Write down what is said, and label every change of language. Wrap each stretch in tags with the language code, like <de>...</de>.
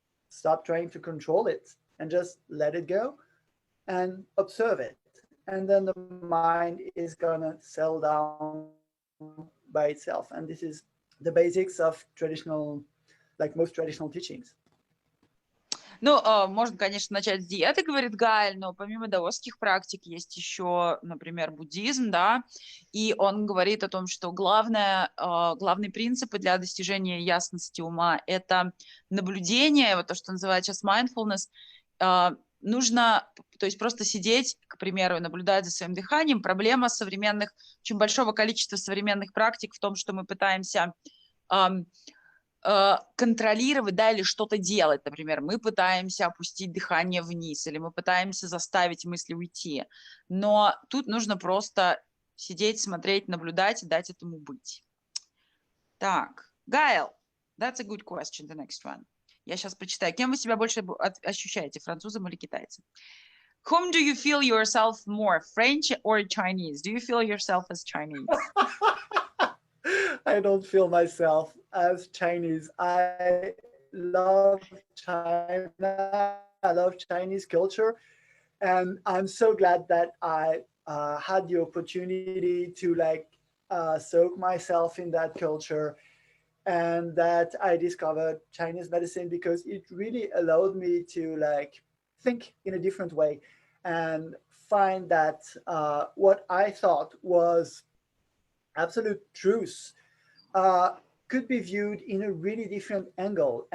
<en>Stop trying to control it and just let it go and observe it. And then the mind is gonna settle down by itself. And this is the basics of traditional, like most traditional teachings.</en> <ru>Ну, можно, конечно, начать с диеты, говорит Гаэль, но помимо даосских практик есть еще, например, буддизм, да, и он говорит о том, что главные принципы для достижения ясности ума – это наблюдение, вот то, что называют сейчас mindfulness. Нужно, то есть просто сидеть, к примеру, и наблюдать за своим дыханием. Проблема современных, очень большого количества современных практик в том, что мы пытаемся контролировать, да, или что-то делать. Например, мы пытаемся опустить дыхание вниз, или мы пытаемся заставить мысли уйти. Но тут нужно просто сидеть, смотреть, наблюдать и дать этому быть.</ru> <en>Так, Гайл, that's a good question, the next one.</en> <ru>Я сейчас прочитаю. Кем вы себя больше ощущаете, французом или китайцем?</ru> <en>Whom do you feel yourself more, French or Chinese? Do you feel yourself as Chinese? I don't feel myself as Chinese. I love China. I love Chinese culture. And I'm so glad that I had the opportunity to like soak myself in that culture and that I discovered Chinese medicine because it really allowed me to like think in a different way and find that what I thought was absolute truth could be viewed in a really different angle.</en>